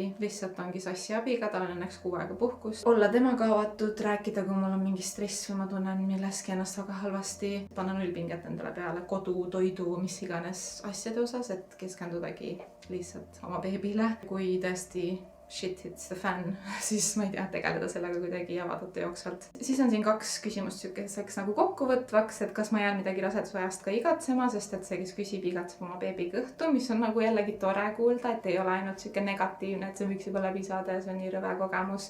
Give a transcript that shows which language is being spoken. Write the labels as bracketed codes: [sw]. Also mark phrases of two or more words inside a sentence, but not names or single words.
[et] Lihtsalt ongi Sassi abiga, tal on õnneks 6 aega puhkust. Olla temaga avatud, rääkida, kui mul on mingi stress või ma tunnen milleski ennast väga halvasti. Panna 0 pinget endale peale kodu, toidu, mis iganes asjade osas, et keskendudagi lihtsalt oma beebile. Kui tõesti [en] shit hits the fan, [et] siis ma ei tea, tegeleda sellega kuidagi ja vaadata jooksvalt. Siis on siin 2 küsimust sükeseks nagu kokkuvõtvaks, et kas ma jään midagi rasedusajast ka igatsema, sest et see, kes küsib, igatseb oma beebi kõhtu, mis on nagu jällegi tore kuulda, et ei ole ainult siuke negatiivne, et see võiks juba läbi saada ja see on nii rõve kogemus.